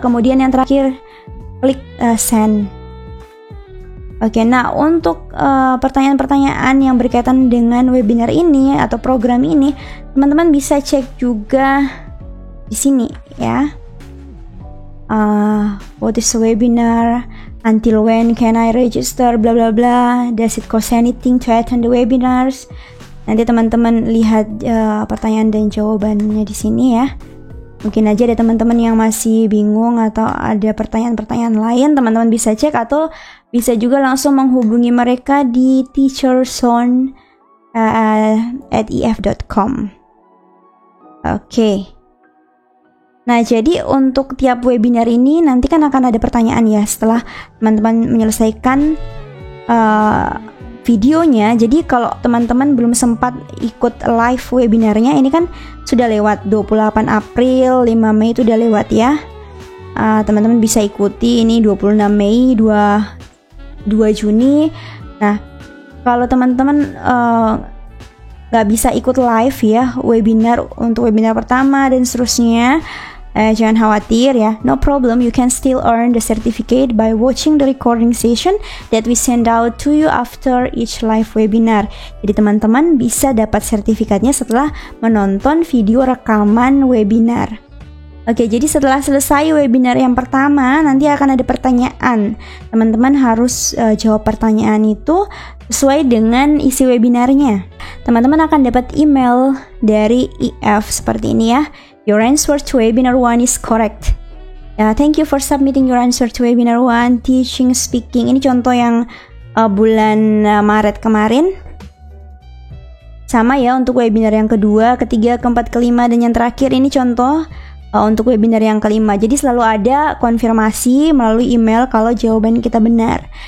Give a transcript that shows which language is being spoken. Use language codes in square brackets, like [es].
[id] Kemudian yang terakhir klik send. Oke, nah untuk pertanyaan-pertanyaan yang berkaitan dengan webinar ini atau program ini, teman-teman bisa cek juga di sini ya. [en] What is a webinar? Until when can I register? Bla bla bla. Does it cost anything to attend the webinars? [id] Nanti teman-teman lihat pertanyaan dan jawabannya di sini ya. Mungkin aja ada teman-teman yang masih bingung atau ada pertanyaan-pertanyaan lain, teman-teman bisa cek, atau bisa juga langsung menghubungi mereka di teacherzone@if.com. Oke. Nah, jadi untuk tiap webinar ini nanti kan akan ada pertanyaan ya setelah teman-teman menyelesaikan videonya. Jadi kalau teman-teman belum sempat ikut live webinarnya, ini kan sudah lewat 28 April, 5 Mei itu udah lewat ya. Teman-teman bisa ikuti ini 26 Mei, 2 Juni. Nah, kalau teman-teman nggak bisa ikut live ya webinar untuk webinar pertama dan seterusnya, Jangan khawatir ya, [en] no problem, you can still earn the certificate by watching the recording session that we send out to you after each live webinar. [id] Jadi teman-teman bisa dapat sertifikatnya setelah menonton video rekaman webinar. Oke, jadi setelah selesai webinar yang pertama, nanti akan ada pertanyaan. Teman-teman harus jawab pertanyaan itu sesuai dengan isi webinarnya. Teman-teman akan dapat email dari IF seperti ini ya. [en] Your answer to webinar 1 is correct. Thank you for submitting your answer to webinar 1, teaching speaking. [id] Ini contoh yang bulan Maret kemarin. Sama ya untuk webinar yang kedua, ketiga, keempat, kelima, dan yang terakhir ini contoh untuk webinar yang kelima. Jadi selalu ada konfirmasi melalui email kalau jawaban kita benar.